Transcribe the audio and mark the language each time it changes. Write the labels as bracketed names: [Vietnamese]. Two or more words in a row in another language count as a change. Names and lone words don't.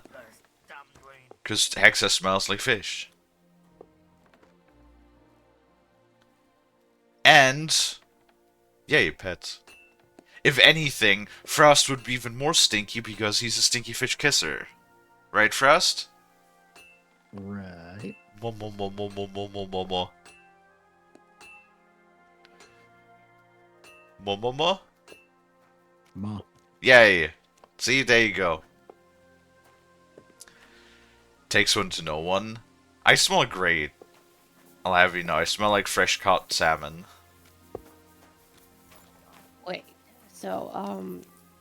[English] Because Hexa smells like fish. And yay, pets. If anything, Frost would be even more stinky because he's a stinky fish kisser. Right, Frost? Right. Mo mo mo mo mo mo mo mo mo. Mo mo mo? Ma. Yay. See, there you go. Takes one to know one. I smell great. I'll have you know, I smell like fresh caught salmon. Wait, so, if